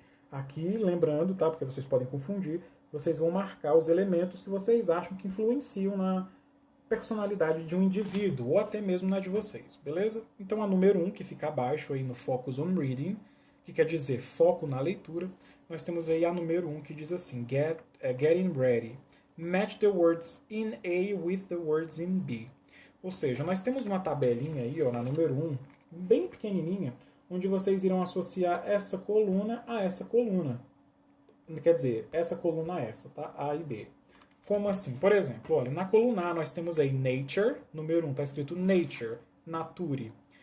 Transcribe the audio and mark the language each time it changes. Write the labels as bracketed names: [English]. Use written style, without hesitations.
[Portuguese] Aqui, lembrando, tá, porque vocês podem confundir, vocês vão marcar os elementos que vocês acham que influenciam na personalidade de um indivíduo, ou até mesmo na de vocês, beleza? Então a número 1, que fica abaixo aí no Focus on Reading, que quer dizer foco na leitura, nós temos aí a número 1 que diz assim, getting ready. [English] Match the words in A with the words in B. [Portuguese] Ou seja, nós temos uma tabelinha aí, ó, na número 1, bem pequenininha, onde vocês irão associar essa coluna a essa coluna. Quer dizer, essa coluna a essa, tá? A e B. Como assim? Por exemplo, olha, na coluna A nós temos aí nature, número 1, está escrito nature, nature.